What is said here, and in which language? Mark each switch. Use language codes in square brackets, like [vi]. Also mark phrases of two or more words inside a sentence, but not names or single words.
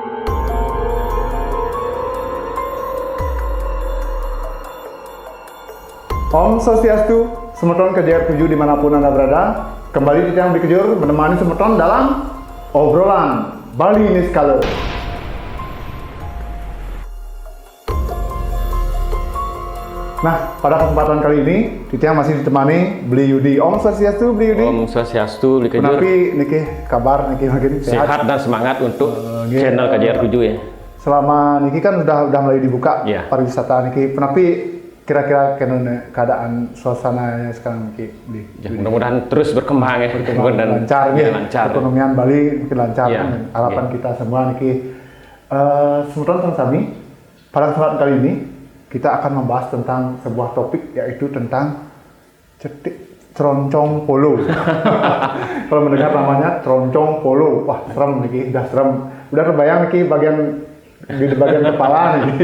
[ban] Om Swastiastu, [id] Semeton Kejar 7 dimanapun Anda berada. Kembali Titiang Dikejur menemani Semeton dalam obrolan Bali Niskala. Nah, pada kesempatan kali ini Titiang masih ditemani Bli Yudi. [ban] Om Swastiastu, Bli Yudi. Om Swastiastu, Bli Kejur. [id] Tapi niki kabar niki makin sehat dan semangat untuk channel Kejar 7 ya. Selama niki kan udah mulai dibuka pariwisata niki. Penapi kira-kira keadaan suasananya sekarang di mudah-mudahan terus berkembang ya, dan lancar, perekonomian Bali mungkin lancar harapan kita semua niki. [ban] Semeton sami [id] pada kesempatan kali ini kita akan membahas tentang sebuah topik, yaitu tentang cetik troncong polo. Kalau mendengar namanya troncong polo, wah serem niki, udah serem, udah terbayang niki di bagian kepala niki.